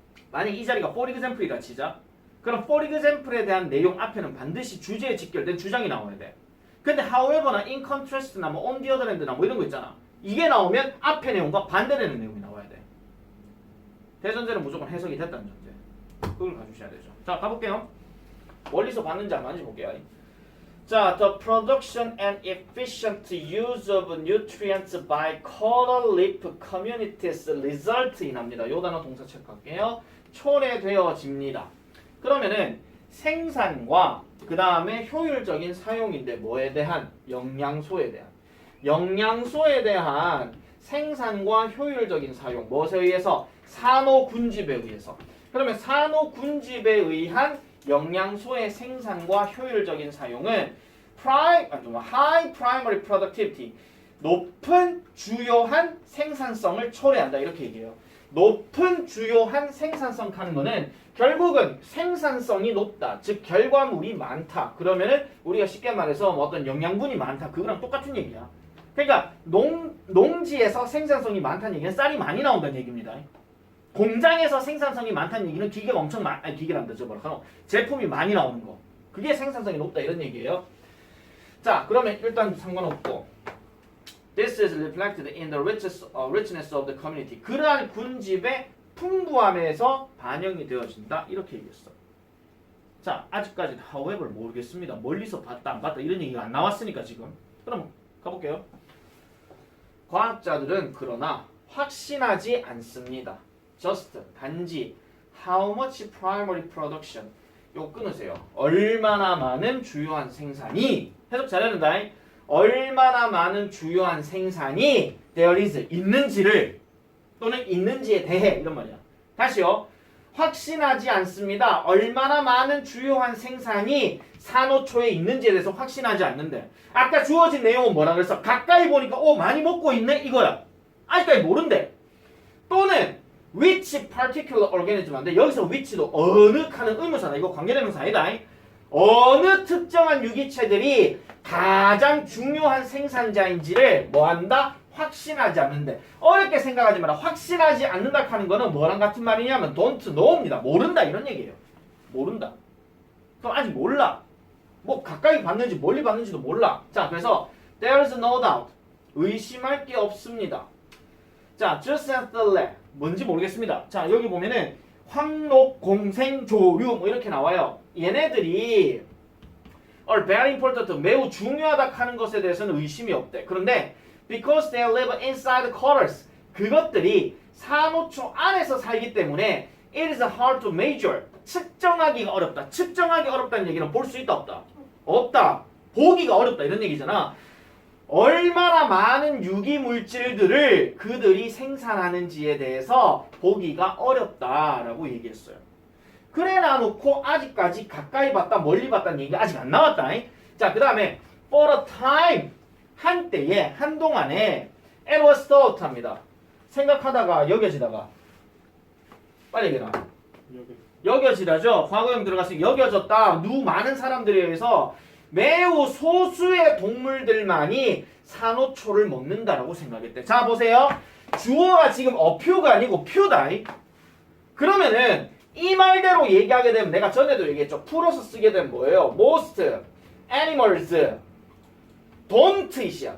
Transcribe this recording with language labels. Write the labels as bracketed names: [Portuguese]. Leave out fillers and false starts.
[Korean] 만약 이 자리가 for example이라 치자. 그럼 for example에 대한 내용 앞에는 반드시 주제에 직결된 주장이 나와야 돼. 근데 however나 in contrast나 뭐 on the other hand나 뭐 이런 거 있잖아. 이게 나오면 앞의 내용과 반대되는 내용이 나와야 돼. 대전제는 무조건 해석이 됐다는 전제. 그걸 가주셔야 되죠. 자 가볼게요. 멀리서 봤는지 안 봤는지 볼게요. [English] 자, the production and efficient use of nutrients by coral reef communities result in [Korean] 합니다. 요 단어 동사 체크할게요. 초래되어집니다. 그러면은 생산과 그 다음에 효율적인 사용인데 뭐에 대한? 영양소에 대한. 영양소에 대한 생산과 효율적인 사용. 무엇에 의해서? 산호군집에 의해서. 그러면 산호군집에 의한 영양소의 생산과 효율적인 사용은 [English] high primary productivity, [Korean] 높은 주요한 생산성을 초래한다 이렇게 얘기해요. 높은 주요한 생산성 하는 거는 결국은 생산성이 높다, 즉 결과물이 많다. 그러면은 우리가 쉽게 말해서 뭐 어떤 영양분이 많다, 그거랑 똑같은 얘기야. 그러니까 농지에서 생산성이 많다는 얘기는 쌀이 많이 나온다는 얘기입니다. 공장에서 생산성이 많다는 얘기는 기계가 엄청 기계란다. 제품이 많이 나오는 거. 그게 생산성이 높다 이런 얘기예요. 자, 그러면 일단 상관없고 [English] This is reflected in the richness of the community. [Korean] 그러한 군집의 풍부함에서 반영이 되어진다. 이렇게 얘기했어. 자, 아직까지 however 모르겠습니다. 멀리서 봤다 안 봤다 이런 얘기가 안 나왔으니까 지금. 그럼 가볼게요. 과학자들은 그러나 확신하지 않습니다. [English] just 단지 how much primary production [Korean] 요 끊으세요. 얼마나 많은 주요한 생산이 해석 잘해야 된다. 얼마나 많은 주요한 생산이 [English] there is [Korean] 있는지를 또는 있는지에 대해 이런 말이야. 다시요. 확신하지 않습니다. 얼마나 많은 주요한 생산이 산호초에 있는지에 대해서 확신하지 않는데 아까 주어진 내용은 뭐라 그랬어? 가까이 보니까 많이 먹고 있네 이거야. 아직까지 모른대. 또는 [English] which particular organism [Korean] 인데 여기서 which도 어느 하는 의무사다. 이거 관계대명사 아니다. 어느 특정한 유기체들이 가장 중요한 생산자인지를 뭐한다? 확신하지 않는데. 어렵게 생각하지 마라. 확신하지 않는다 하는 거는 뭐랑 같은 말이냐면 [English] don't know [Korean] 입니다. 모른다 이런 얘기예요. 모른다. 그럼 아직 몰라. 뭐 가까이 봤는지 멀리 봤는지도 몰라. 자, 그래서 [English] there's no doubt. [Korean] 의심할 게 없습니다. 자, [English] just as the lab. [Korean] 뭔지 모르겠습니다. 자, 여기 보면은 황록, 공생, 조류 뭐 이렇게 나와요. 얘네들이 [English] are very important, [Korean] 매우 중요하다 하는 것에 대해서는 의심이 없대. [English] 그런데 because they live inside corals, [Korean] 그것들이 산호초 안에서 살기 때문에 [English] it is hard to measure, [Korean] 측정하기가 어렵다. 측정하기 어렵다는 얘기는 볼 수 있다 없다? 없다. 보기가 어렵다 이런 얘기잖아. 얼마나 많은 유기물질들을 그들이 생산하는지에 대해서 보기가 어렵다라고 얘기했어요. 그래 놔놓고 아직까지 가까이 봤다 멀리 봤다는 얘기가 아직 안 나왔다. 자, 그 다음에 [English] for a time, [Korean] 한때에 한동안에 [English] it was thought [Korean] 합니다. 생각하다가 여겨지다가 빨리 얘기해라. 여겨지다죠. 과거형 들어갔으니 여겨졌다. 많은 사람들에 의해서 매우 소수의 동물들만이 산호초를 먹는다라고 생각했대. 자, 보세요. 주어가 지금 어퓨가 아니고 퓨다. 그러면은 이 말대로 얘기하게 되면 내가 전에도 얘기했죠. 풀어서 쓰게 되면 뭐예요? [English] Most animals don't eat이야.